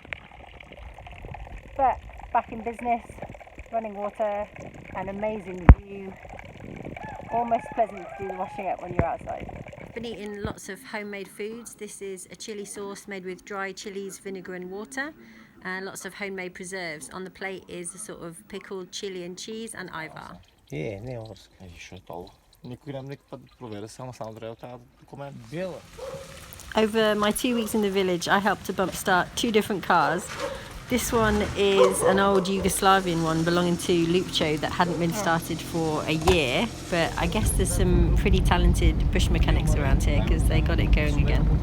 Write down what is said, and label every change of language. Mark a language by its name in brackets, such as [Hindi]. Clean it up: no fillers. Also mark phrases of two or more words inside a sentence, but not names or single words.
[English] But back in business, running water, an amazing view. Almost pleasant to do the washing up when you're outside. I've been eating lots of homemade foods. This is a chilli sauce made with dry chilies, vinegar and water, and lots of homemade preserves. On the plate is a sort of pickled chili and cheese and ajvar. Yeah, [Bulgarian] не може да кажеш това. Никой няма никакъв път да проверя, само трябва да документ. Бела. [English] Over my 2 weeks in the village, I helped to bump start 2 different cars. This one is an old Yugoslavian one belonging to Lupcho that hadn't been started for a year, but I guess there's some pretty talented bush mechanics around here because they got it going again.